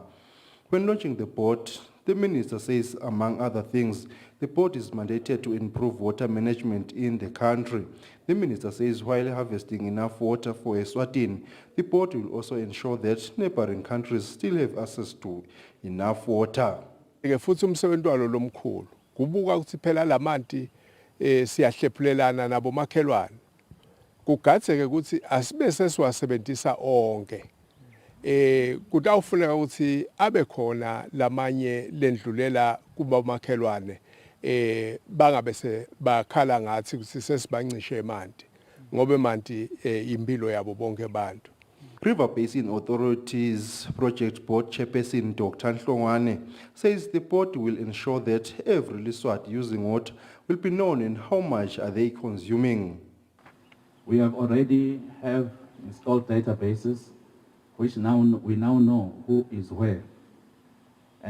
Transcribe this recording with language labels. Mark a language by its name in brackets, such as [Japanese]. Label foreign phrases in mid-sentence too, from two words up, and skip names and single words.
[English] When launching the board, the minister says, among other things, the board is mandated to improve water management in the country. The minister says while harvesting enough water for Eswatini, the board will also ensure that neighboring countries still have access to enough water. [Swati] Futhi umsebenzi walo lomkhulu kubuka ukuthi phela lamanti siyahlephulelana nabo makhelwane kugatseke ukuthi asibe sesiwasebenzisa onke kutawufuneka ukuthi abe khona lamanye lendlulela kuba makhelwane bangabe bakhala ngathi ukuthi sesibancishe emanti ngoba emanti impilo yabo bonke abantu. [English] River Basin Authorities Project Board Chairperson Dr. Nhlongwane says the board will ensure that every Liswat using water will be known and how much are they consuming. We have already installed databases which we now know who is where.